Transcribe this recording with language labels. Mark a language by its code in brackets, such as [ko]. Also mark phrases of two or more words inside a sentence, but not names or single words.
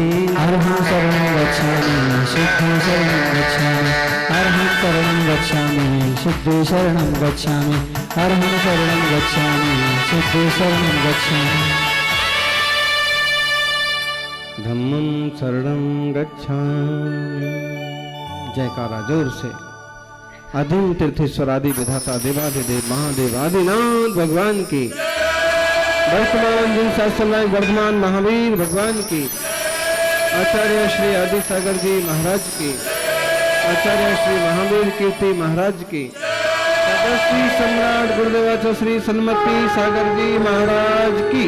[pi] अरहं शरणं गच्छामि सिद्धे शरणं गच्छामि। अरहं शरणं गच्छामि सिद्धे शरणं गच्छामि। अरहं शरणं गच्छामि सिद्धे शरणं गच्छामि। धम्मं शरणं गच्छामि। [hi] जयकारा जोर से। आदिम तीर्थेश्वर आदि विधाता देवादिदेव महादेव आदिनाथ भगवान की, वर्तमान जिन शास्त्रनायक वर्धमान महावीर भगवान की, आचार्य श्री आदि सागर जी महाराज की, आचार्य श्री महावीर कीर्ति महाराज की, श्री सम्राट गुरुदेवाचार्य श्री सन्मति सागर जी महाराज की,